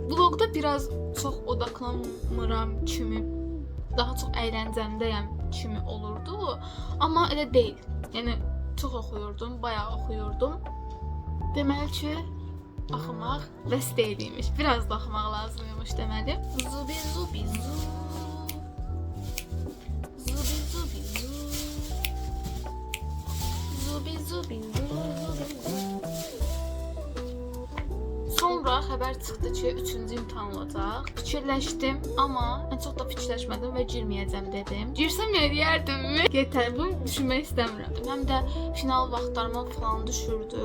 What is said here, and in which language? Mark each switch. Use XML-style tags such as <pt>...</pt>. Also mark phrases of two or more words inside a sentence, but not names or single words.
<az>Vlogda biraz çox odaqlanmıram kimi, daha çox əyləncəmdəyəm kimi olurdu. Amma elə deyil. Yəni çox oxuyurdum, bayağı oxuyurdum. Deməli ki, axmaq bəs deyilmiş. Biraz da axmaq lazımmış deməli. Zubi zubi zu. Zubi zubi zu. Zubi zubi zu. Sonra xəbər çıxdı ki, 3-cü imtahan olacaq. Fikirləşdim, amma ən çox da fikirləşmədim və girməyəcəm dedim. Girsəm eləyərdimmi? Yetər, bunu düşünmək istəmirəm. Həm də final vaxtlarıma falan düşürdü.</az>